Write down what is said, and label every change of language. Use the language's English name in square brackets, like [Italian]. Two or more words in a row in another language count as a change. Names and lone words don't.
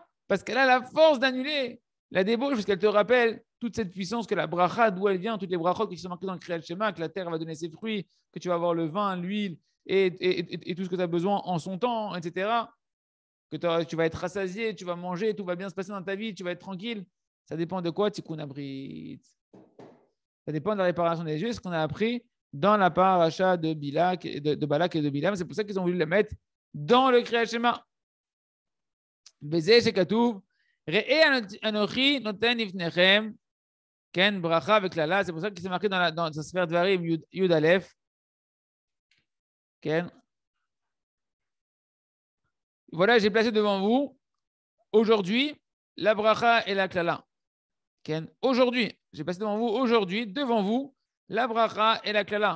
[French] Parce qu'elle a la force d'annuler la débauche, parce qu'elle te rappelle toute cette puissance que la bracha, d'où elle vient, toutes les brachot qui sont marquées dans le Kriyat Shema, que la terre va donner ses fruits, que tu vas avoir le vin, l'huile et tout ce que tu as besoin en son temps, etc. que tu vas être rassasié, tu vas manger, tout va bien se passer dans ta vie, tu vas être tranquille. Ça dépend de quoi, [Hebrew] תיקון הברית. [French] Ça dépend de la réparation des yeux, ce qu'on a appris dans la paracha de Balak et de Bilam. C'est pour ça qu'ils ont voulu la mettre dans le Kriyat Shema. [Hebrew] בזה שכתוב, ראה אנכי נותן לפניכם, כן ברכה [French] avec la la. C'est pour ça que c'est marqué dans sa sphère Dvarim Yud Aleph. Ken. Voilà, j'ai placé devant vous aujourd'hui la bracha et la klala. Aujourd'hui, j'ai placé devant vous la bracha et la klala.